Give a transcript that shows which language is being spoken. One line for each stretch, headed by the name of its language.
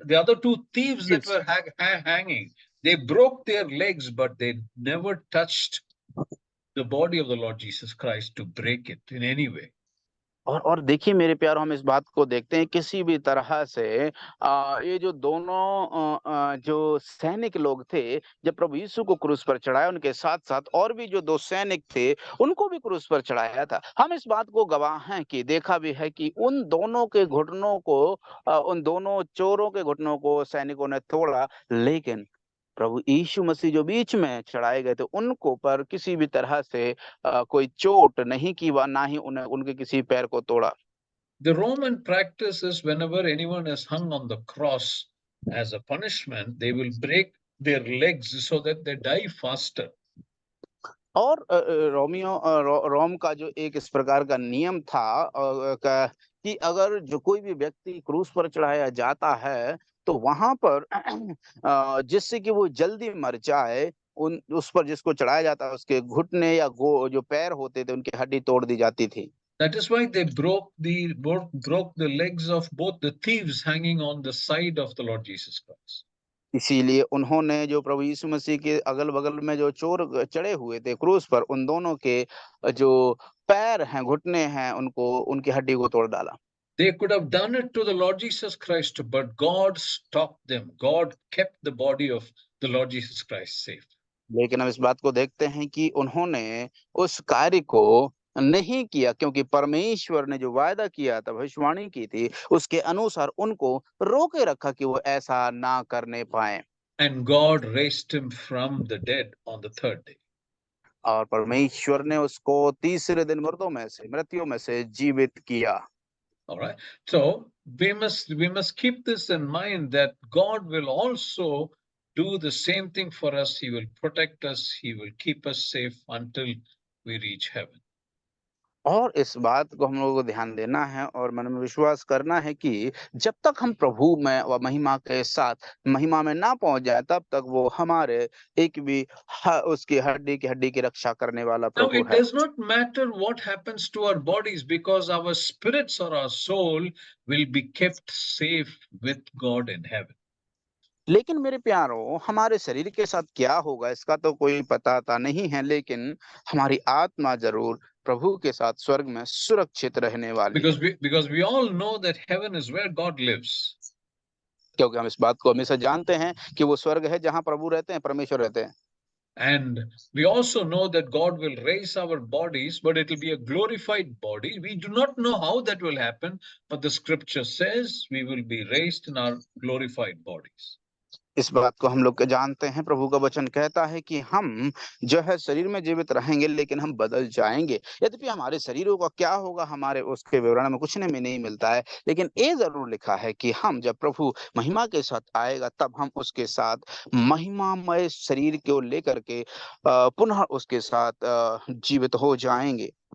English: The other two thieves that were hanging. They broke their legs, but they never touched the body of the Lord Jesus Christ to break it in any way.
Hindi: और देखिए मेरे प्यारो, हम इस बात को देखते हैं किसी भी तरह से ये जो दोनों जो सैनिक लोग थे, जब प्रभु यीशु को क्रूस पर चढ़ाया, उनके साथ-साथ और भी जो 2 सैनिक थे, उनको भी क्रूस पर चढ़ाया था। हम इस बात को गवाह हैं कि देखा भी है कि उन दोनों के घुटनों को उन दोनों चोरों के घुटनों को सैनिकों ने तोड़ा, लेकिन प्रभु यीशु मसीह जो बीच में चढ़ाए गए थे, उनको पर किसी भी तरह से कोई चोट नहीं की, व ना ही उनके किसी पैर को तोड़ा।
English: The Roman practice is whenever anyone is hung on the cross as a punishment, they will break their legs so that they die faster.
Hindi: और रोम का जो एक इस प्रकार का नियम था कि अगर जो कोई भी व्यक्ति क्रूस पर चढ़ाया जाता है, तो वहां पर जिससे कि वो जल्दी मर जाए, उस पर जिसको चढ़ाया जाता है, उसके घुटने या जो पैर होते थे, उनकी हड्डी तोड़ दी जाती थी।
English: That is why they broke the legs of both the thieves hanging on the side of the Lord Jesus Christ.
Hindi: इसीलिए उन्होंने जो प्रभु यीशु मसीह के अगल-बगल में जो चोर चढ़े हुए थे क्रूस पर, उन दोनों के जो पैर हैं, घुटने हैं, उनकी हड्डी को तोड़ डाला।
English: They could have done it to the Lord Jesus Christ, but God stopped them. God kept the body of the Lord Jesus Christ safe.
Hindi: लेकिन हम इस बात को देखते हैं कि उन्होंने उस कार्य को नहीं किया, क्योंकि परमेश्वर ने जो वायदा किया था, भविष्यवाणी की थी, उसके अनुसार उनको रोके रखा कि वो ऐसा ना करने पाए।
English: And God raised him from the dead on the third day.
Hindi: और परमेश्वर ने उसको तीसरे दिन मृत्यों में से जीवित किया।
English: All right. So we must keep this in mind, that God will also do the same thing for us. He will protect us. He will keep us safe until we reach heaven.
Hindi: और इस बात को हम लोगों को ध्यान देना है और मन में विश्वास करना है कि जब तक हम प्रभु में व महिमा के साथ महिमा में ना पहुंच जाए, तब तक वो हमारे एक भी उसकी हड्डी की रक्षा करने वाला
English: Now,
Hindi: प्रभु
English: it
Hindi: है।
English: does not matter what happens to our bodies, because our spirits or our soul will be kept safe with God in heaven.
Hindi: लेकिन मेरे प्यारों, हमारे शरीर के साथ क्या होगा इसका तो कोई पता नहीं है, लेकिन हमारी आत्मा जरूर प्रभु के साथ स्वर्ग में सुरक्षित रहने वाली है।
English: Because we all know that heaven is where God lives.
Hindi: क्योंकि हम इस बात को हमेशा जानते हैं कि वो स्वर्ग है जहाँ प्रभु रहते हैं, परमेश्वर रहते हैं।
English: And we also know that God will raise our bodies, but it will be a glorified body. We do not know how that will happen, but the scripture says we will be raised in our glorified bodies.
Hindi: इस बात को हम लोग जानते हैं, प्रभु का वचन कहता है कि हम जो है शरीर में जीवित रहेंगे, लेकिन हम बदल जाएंगे। यद्यपि हमारे शरीरों का क्या होगा, हमारे उसके विवरण में कुछ में नहीं मिलता है, लेकिन ये जरूर लिखा है कि हम जब प्रभु महिमा के साथ आएगा, तब हम उसके साथ महिमामय शरीर को लेकर के पुनः उसके साथ जीवित हो जाएंगे।